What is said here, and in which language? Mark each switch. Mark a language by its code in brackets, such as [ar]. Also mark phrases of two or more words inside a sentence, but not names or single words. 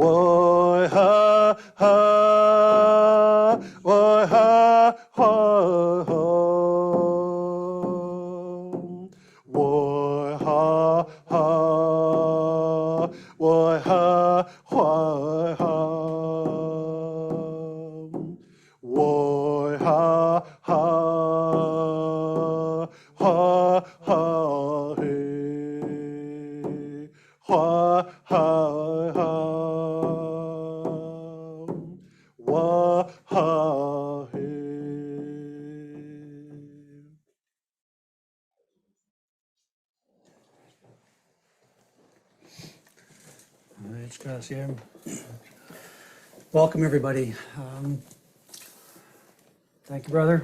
[es] Why ha ha, why ha ha ha, why ha ha, why ha why ha, why ha ha ha ha hey, why ha ha, why ha hey. Muchas gracias. [en] Welcome, everybody. Thank you, brother.